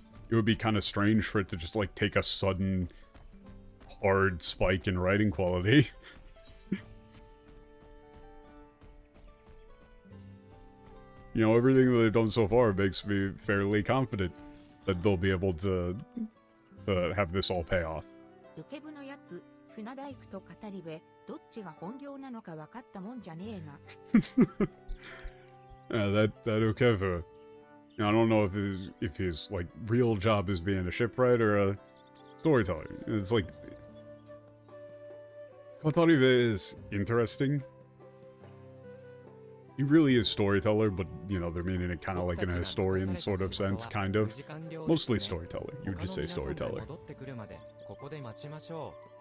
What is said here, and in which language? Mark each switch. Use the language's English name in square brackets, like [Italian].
[English] It would be kind of strange for it to just, like, take a sudden, hard spike in writing quality. You know, everything that they've done so far makes me fairly confident that they'll be able to have this all pay off. [Japanese] ウケブのやつ、船大工と語り部、どっちが本業なのか分かったもんじゃねえな。 [English] Yeah, that Ukevu. I don't know if his like real job is being a shipwright or a storyteller. It's like Kotaribe is interesting. He really is storyteller, but you know they're meaning it kind of like in a historian sort of sense, kind of. Mostly storyteller. You would just say storyteller. [Japanese] 戻ってくるまでここで待ちましょ